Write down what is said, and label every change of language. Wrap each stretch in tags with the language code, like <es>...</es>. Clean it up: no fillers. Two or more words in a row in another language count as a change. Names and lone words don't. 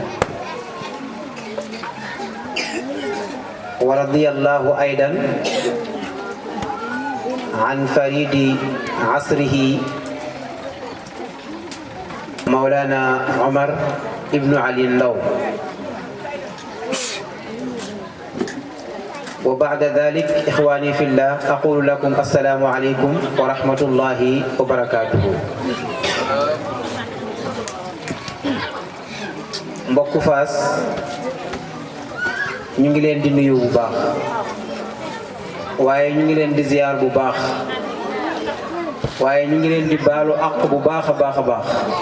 <ar>ورضي الله أيضا عن فريد عصره مولانا عمر ابن علي اللو وبعد ذلك إخواني في الله أقول لكم السلام عليكم ورحمة الله وبركاته</ar> <wo>mbokku Fass ñu ngi leen di nuyu bu baax waaye ñu ngi leen di ziar bu baax waaye ñu ngi leen di baalu àq bu baax a baax a baax</wo>